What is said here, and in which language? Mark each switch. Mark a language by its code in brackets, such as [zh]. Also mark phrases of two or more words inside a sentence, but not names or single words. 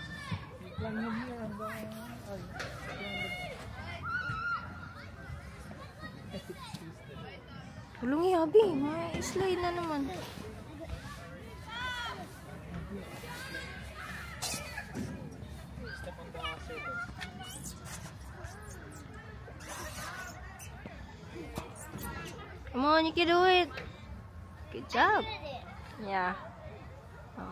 [tl] Tulungi, Abi. May slide na naman. [en] Come on, you can do it. Good job. Yeah. Oh.